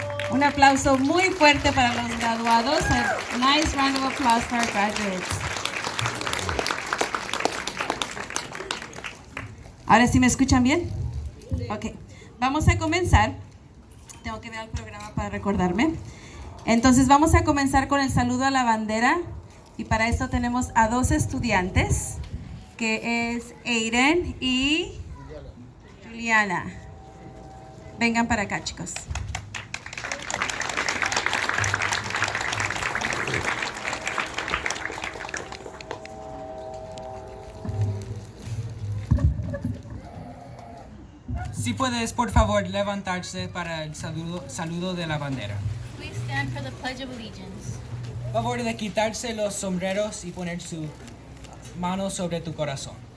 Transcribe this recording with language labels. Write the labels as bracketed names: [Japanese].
[Spanish] Un aplauso muy fuerte para los graduados. [English] A nice round of applause for our graduates. [Spanish] ¿Ahora sí me escuchan bien? Ok, vamos a comenzar. Tengo que ver el programa para recordarme. Entonces vamos a comenzar con el saludo a la bandera. Y para esto tenemos a dos estudiantes, que es Aiden y Juliana. Vengan para acá, chicos. Si puedes, por favor, levantarse para el saludo de la bandera. [English] Please stand for the Pledge of Allegiance. [Spanish] Favor de quitarse los sombreros y poner su mano sobre tu corazón.